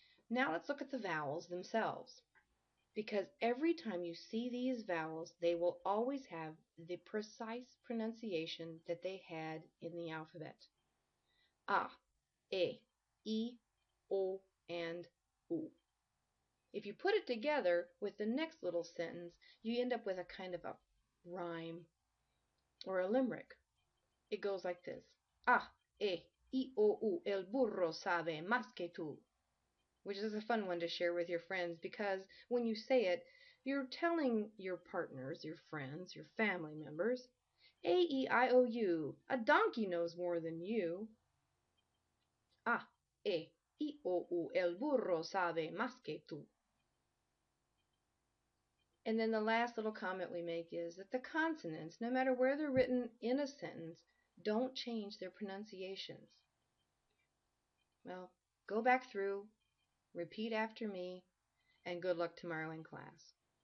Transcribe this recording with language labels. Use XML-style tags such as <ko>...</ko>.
<en>Now let's look at the vowels themselves. Because every time you see these vowels, they will always have the precise pronunciation that they had in the alphabet. A, E, O, and U. If you put it together with the next little sentence, you end up with a kind of a rhyme or a limerick. It goes like this.</en> <es>A, O, U, el burro sabe más que tú.</es> <en>Which is a fun one to share with your friends because when you say it, you're telling your partners, your friends, your family members, A-E-I-O-U, a donkey knows more than you.</en> <es>A-E-I-O-U, el burro sabe más que tú.</es> <en>And then the last little comment we make is that the consonants, no matter where they're written in a sentence, don't change their pronunciations. Well, go back through, repeat after me, and good luck tomorrow in class.</en>